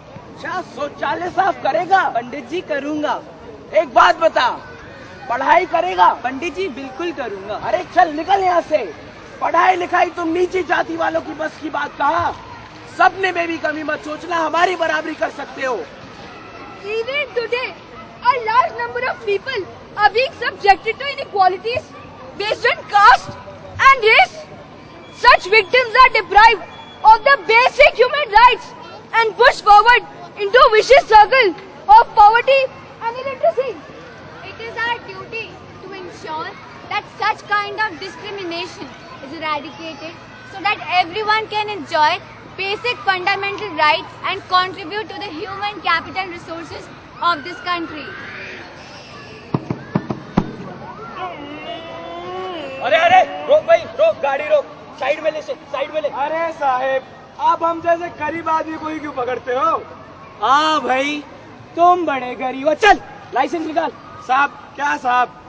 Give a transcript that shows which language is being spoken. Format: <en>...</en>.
<hi>अच्छा शौचालय साफ करेगा? पंडित जी करूंगा। एक बात बता, पढ़ाई करेगा? पंडित जी बिल्कुल करूंगा। अरे चल निकल यहाँ से। पढ़ाई लिखाई तुम नीची जाति वालों की बस की बात कहा। सपने में भी कमी मत सोचना, हमारी बराबरी कर सकते हो।</hi> <en>Even today, a large number of people are being subjected to inequalities based on caste and race. Such victims are deprived of the basic human rights and pushed forward into a vicious circle of poverty and illiteracy. It is our duty to ensure that such kind of discrimination is eradicated so that everyone can enjoy basic fundamental rights and contribute to the human capital resources of this country.</en> <hi>अरे रोक भाई, रोक गाड़ी रोक, side में ले, side में ले। अरे साहेब आप हम जैसे गरीब आदमी को ही क्यों पकड़ते हो? हाँ भाई तुम बड़े गरीब हो। चल लाइसेंस निकाल। साहब क्या साहब?</hi>